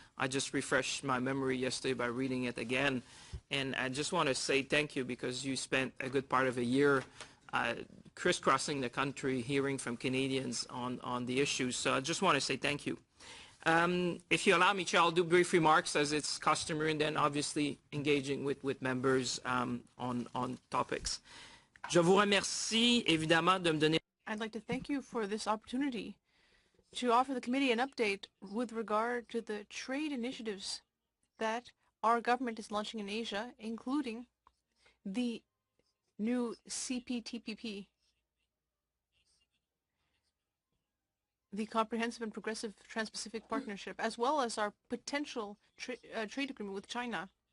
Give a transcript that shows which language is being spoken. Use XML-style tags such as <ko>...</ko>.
<en>I just refreshed my memory yesterday by reading it again, and I just want to say thank you, because you spent a good part of a year crisscrossing the country, hearing from Canadians on the issues. So I just want to say thank you. If you allow me, Chair, I'll do brief remarks as it's customary, and then obviously engaging with members on topics.</en> <fr>Je vous remercie évidemment de me donner.</fr> <en>I'd like to thank you for this opportunity to offer the committee an update with regard to the trade initiatives that our government is launching in Asia, including the new CPTPP, the Comprehensive and Progressive Trans-Pacific Partnership, as well as our potential trade agreement with China.</en>